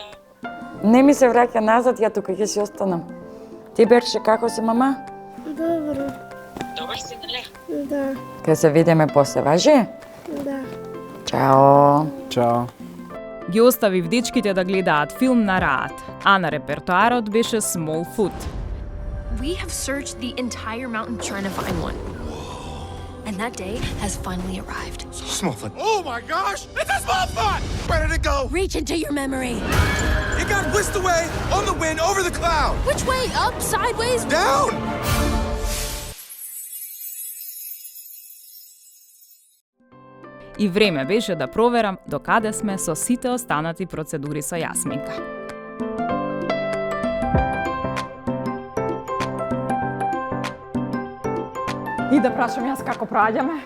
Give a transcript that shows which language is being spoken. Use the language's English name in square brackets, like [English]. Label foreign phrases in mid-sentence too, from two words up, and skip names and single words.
[Macedonian] Не ми се враќа назад, ја тука ќе си останам. Ти Берче, како си, мама? Добро. Добар си, нели? Да. Ке се видиме после, важи? Да. Чао. Чао. Ги оставив дечките да гледаат филм на раат, а на репертоарот беше Smallfoot. [English] We have searched the entire mountain trying to find one. And that day has finally arrived. Smallfoot. Oh my gosh! It's a Smallfoot! Where did it go? Reach into your memory. It got whisked away on the wind over the cloud. Which way? Up, sideways? Down! [Macedonian] И време беше да проверам докаде сме со сите останати процедури со Јасминка. И да прашам јас како проаѓаме?